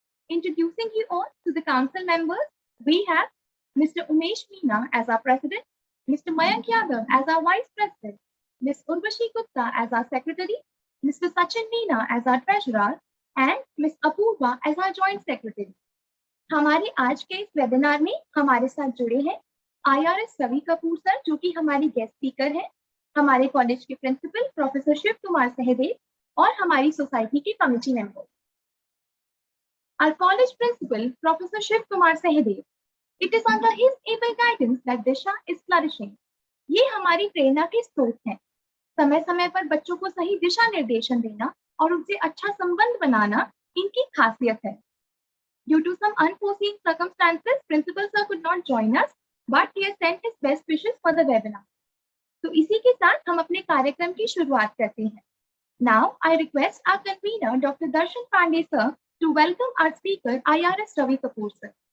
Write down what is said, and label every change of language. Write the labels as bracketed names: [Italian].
[English] Introducing you all to the council members, we have Mr. Umesh Meena as our president, Mr. Mayank Yadav as our vice president, Ms. Urvashi Gupta as our secretary, Mr. Sachin Meena as our treasurer, and Ms. Apurva as our joint secretary. [Hindi] हमारे आज के इस webinar में हमारे साथ जुड़े हैं IRS Ravi Kapoor sir, जो कि हमारी गेस्ट स्पीकर हैं, हमारे कॉलेज के प्रिंसिपल प्रोफेसर शिव कुमार सहदेव और हमारी सोसाइटी के committee member. [English] Our college principal, Professor Shiv Kumar Sahadev. It is under his able guidance that Disha is flourishing. [Hindi] ये हमारी प्रेरणा के स्रोत हैं. समय समय पर बच्चों को सही दिशा निर्देशन देना और उनसे अच्छा संबंध बनाना इनकी खासियत है. [English] Due to some unforeseen circumstances, Principal Sir could not join us, but he has sent his best wishes for the webinar. [Hindi] तो इसी के साथ हम अपने कार्यक्रम की शुरुआत करते हैं. [English] Now, I request our convener, Dr. Darshan Pandey Sir, to welcome our speaker, IRS Ravi Kapoor Sir.